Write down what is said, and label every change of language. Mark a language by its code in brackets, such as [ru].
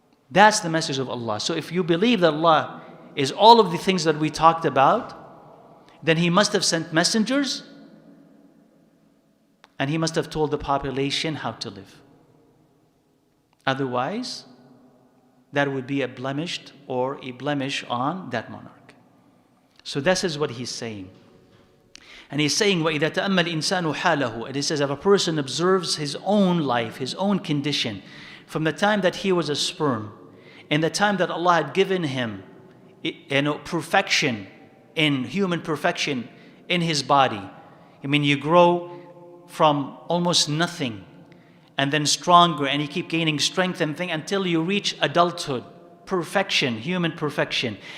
[en] That's the message of Allah. So if you believe that Allah is all of the things that we talked about, then He must have sent messengers, and He must have told the population how to live. Otherwise, that would be a blemish on that monarch. So this is what he's saying. And he's saying, [ar] وَإِذَا تَأَمَّ الْإِنسَانُ حَالَهُ. [en] And he says, if a person observes his own life, his own condition, from the time that he was a sperm, and the time that Allah had given him perfection, in human perfection in his body. I mean, you grow from almost nothing, and then stronger, and you keep gaining strength and thing until you reach adulthood, perfection, human perfection.